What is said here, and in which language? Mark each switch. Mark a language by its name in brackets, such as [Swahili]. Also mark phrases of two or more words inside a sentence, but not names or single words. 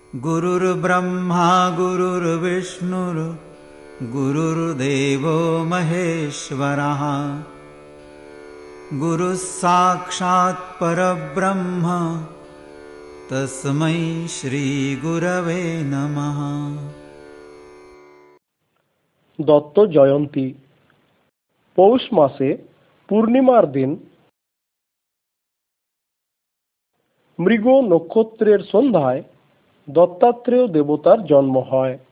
[Sanskrit] गुरुर्ब्रह्मा गुरुर्विष्णुर् गुरुर्देवो महेश्वरः गुरुः साक्षात् परब्रह्म तस्मै श्रीगुरवे नमः। [Bangla] দত্ত জয়ন্তী পৌষ মাসে পূর্ণিমার দিন মৃগ নক্ষত্রের সন্ধ্যায় দত্তাত্রেয় দেবতার জন্ম হয়।